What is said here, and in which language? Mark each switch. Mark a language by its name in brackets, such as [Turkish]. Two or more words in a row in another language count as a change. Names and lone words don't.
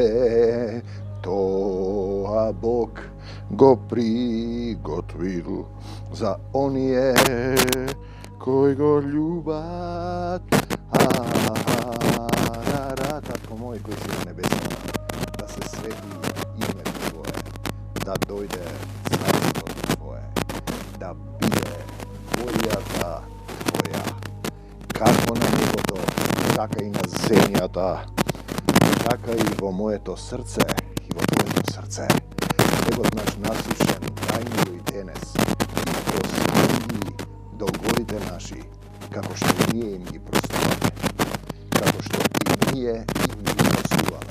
[Macedonian] То а Бог го приготвил за оније који го љубат. Татко мој који си на небесима, да се свети име Твое, да дојде царство Твое, да биде вољата Твоја, како на nебото, така и на земјата, така и во моето срце и во Твоето срце. Бегот наш насушен, дај ни го и денес, и прости долговите наши, како што и ние им ги простуваме, како што и ние им ги простуваме.